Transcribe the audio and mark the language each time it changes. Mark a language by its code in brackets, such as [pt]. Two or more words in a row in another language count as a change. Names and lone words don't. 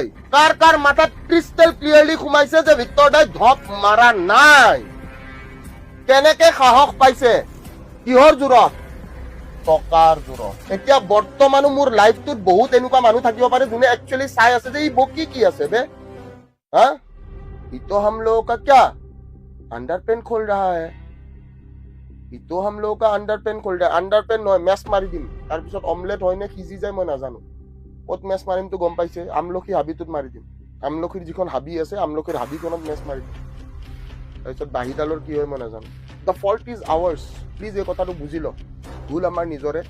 [as] কাৰ কাৰ মাথাত [en] crystal clearly [as] সোমাইছে যে ভিক্টৰ দাই ধপ মাৰা নাই? কেনেকে সাহস পাইছে? কিহৰ জোৰত? টকাৰ জোৰত। এতিয়া বৰ্তমানো মোৰ লাইফটোত বহুত এনেকুৱা মানুহ থাকিব পাৰে যোনে একচুৱেলি চাই আছে যে ই বকি কি আছে বে, হা ই তো [hi] हम लोगों का क्या अंडरपेन खोल रहा है, ये तो हम लोगों का अंडरपेन खोल रहा है। [as] अंडरपेन নহয়, মেছ মাৰি দিম। তাৰপিছত অমলেট হয় নে সিজি যায় মই নাজানো। ক'ত মেছ মাৰিম তো গম পাইছে, আমলখি হাবিটোত মাৰি দিম। আমলখিৰ যিখন হাবি আছে, আমলখিৰ হাবিখনত মেছ মাৰি দিম। তাৰপিছত বাহিডালৰ কি হয় মই নাজানো। [en] the fault is ours. [as] প্লিজ এই কথাটো বুজি ল, ভুল আমাৰ নিজৰে।